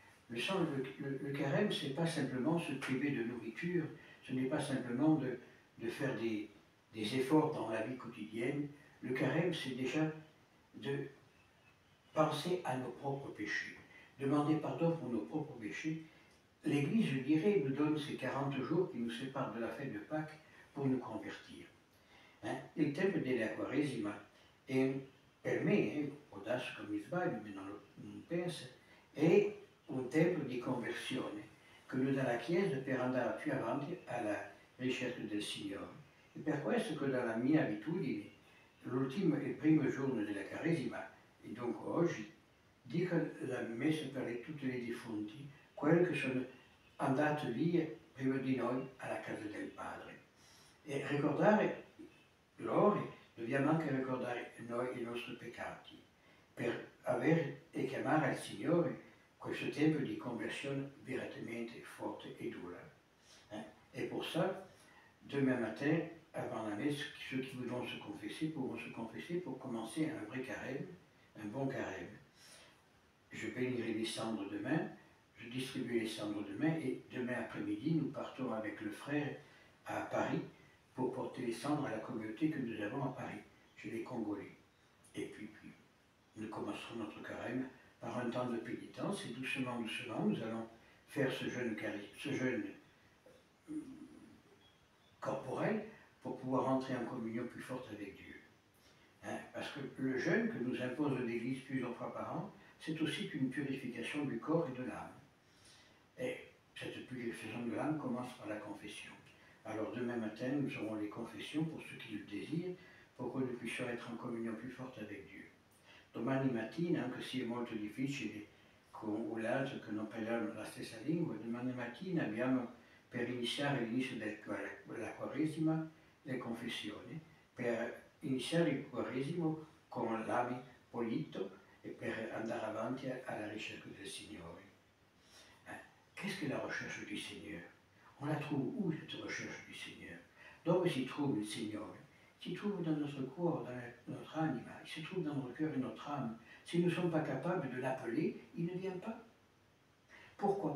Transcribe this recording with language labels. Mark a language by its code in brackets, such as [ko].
[fr] Le carême, ce n'est pas simplement se priver de nourriture, ce n'est pas simplement de faire des efforts dans la vie quotidienne. Le carême, c'est déjà de penser à nos propres péchés, demander pardon pour nos propres péchés. L'Église, je dirais, nous donne ces 40 jours qui nous séparent de la fête de Pâques pour nous convertir. [it] Il tempo della Quaresima per me, può darsi che mi sbaglio, ma non penso, è un tempo di conversione che noi dalla Chiesa per andare più avanti alla ricerca del Signore. E per questo che dalla mia abitudine, il primo giorno della Quaresima, e dunque oggi, dico la messa per tutti i defunti, quelli che sono andati via prima di noi alla casa del Padre. E ricordare loro, dobbiamo anche ricordare noi i nostri peccati, per avere e chiamare al Signore questo tempo di conversione veramente forte et dura. [fr] Et pour ça, demain matin, avant la messe, ceux qui voudront se confesser pourront se confesser pour commencer un vrai carême, un bon carême. Je bénirai les cendres demain, je distribue les cendres demain, et demain après-midi, nous partons avec le frère à Paris pour porter les cendres à la communauté que nous avons à Paris, chez les Congolais. Et puis nous commencerons notre carême par un temps de pénitence, et doucement, nous allons faire ce jeûne corporel pour pouvoir entrer en communion plus forte avec Dieu. Parce que le jeûne que nous impose l'Église plusieurs fois par an, c'est aussi une purification du corps et de l'âme. Et cette purification de l'âme commence par la confession. Alors demain matin, nous aurons les confessions pour ceux qui le désirent, pour que nous puissions être en communion plus forte avec Dieu. [it] Domani mattina, anche se è molto difficile con un altro che non parliamo la stessa lingua, domani mattina abbiamo per iniziare l'inizio della Quaresima le confessioni, per iniziare il Quaresimo con l'ami pulito e per andare avanti alla ricerca del Signore. [fr] Qu'est-ce que la recherche du Seigneur? On la trouve où, cette recherche du Seigneur? [it] Dove si trouve il Signore? [fr] Il se trouve dans notre corps, dans notre anima, il se trouve dans notre cœur et notre âme. Si nous ne sommes pas capables de l'appeler, il ne vient pas. Pourquoi?